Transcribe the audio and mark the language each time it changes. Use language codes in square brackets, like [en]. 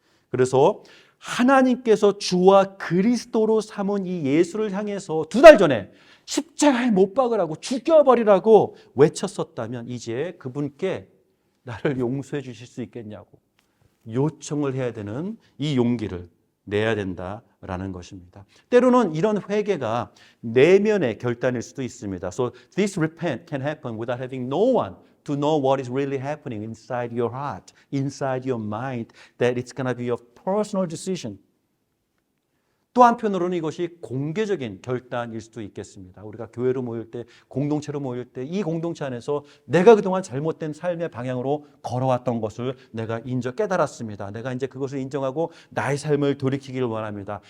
[ko] 그래서 하나님께서 주와 그리스도로 삼은 이 예수를 향해서 2달 전에 십자가에 못 박으라고 죽여버리라고 외쳤었다면 이제 그분께 나를 용서해 주실 수 있겠냐고 요청을 해야 되는 이 용기를 내야 된다라는 것입니다. 때로는 이런 회개가 내면의 결단일 수도 있습니다. [en] So this repent can happen without having no one to know what is really happening inside your heart, inside your mind, that it's going to be a personal decision. [ko] 또 한편으로는 이것이 공개적인 결단일 수도 있겠습니다. 우리가 교회로 모일 때, 공동체로 모일 때 이 공동체 안에서 내가 그동안 잘못된 삶의 방향으로 걸어왔던 것을 내가 깨달았습니다. 내가 이제 그것을 인정하고 나의 삶을 돌이키기를 원합니다.